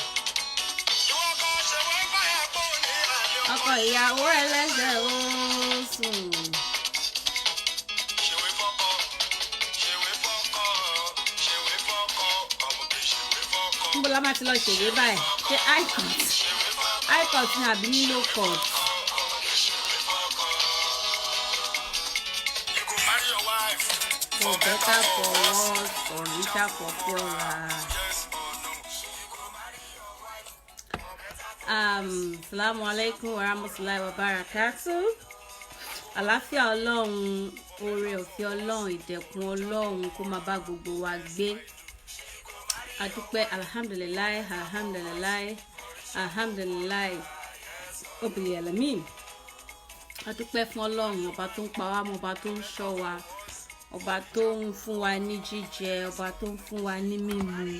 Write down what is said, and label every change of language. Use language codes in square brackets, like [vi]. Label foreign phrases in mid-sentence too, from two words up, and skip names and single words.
[yo] Ọkọ ìyàwó ẹlẹ́ṣẹ̀ o sùn. Níbo la máa ti lọ ṣèwé báyìí? Ṣé [en] high court [yo] ni àbí ní [en] low court? For better, for worse, for richer, for poorer. [ar] السلام عليكم ورحمة الله وبركاته. [yo] Àlàáfíà Ọlọ́run, oore ọ̀fẹ́ Ọlọ́run, ìdẹ̀kùn Ọlọ́run kó máa bá gbogbo wa gbé. Adúpẹ́ [ar] الحمد لله رب العالمين. [yo] Adúpẹ́ fún Ọlọ́run ọba tó ń pa wá mọ́, ọba tó ń ṣọ́ wa, ọba tó ń fún wa ní jíjẹ, ọba tó ń fún wa ní mímu.